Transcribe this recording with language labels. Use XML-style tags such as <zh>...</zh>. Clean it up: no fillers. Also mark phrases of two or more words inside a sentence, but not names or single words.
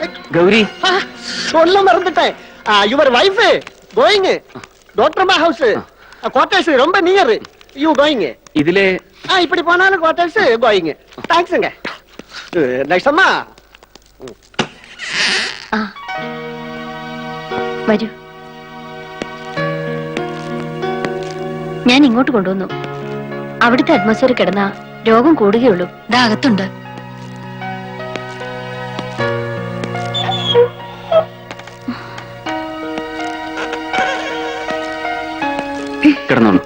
<ml>ഗൗരി</ml> <ta>சொல்ல மறந்துட்டேன்.</ta> <en>your wife going doctor house quarters ரொம்ப near. you going.</en> <ml>ഇതിലെ</ml> <ta>இப்படி போனாலும்</ta> <en>quarters going.</en> <ta>தேங்க்ஸ்ங்க. நெக்ஸ்ட் அம்மா.</ta> <ml>വരൂ. ഞാൻ ഇങ്ങോട്ട് കൊണ്ടുവന്നു. അവിടുത്തെ അറ്റ്മോസ്ഫിയർ കിടന്ന രോഗം കൂടുകയുള്ളൂ. ദാ അകത്തുണ്ട്. കിടന്നോളൂ.</ml>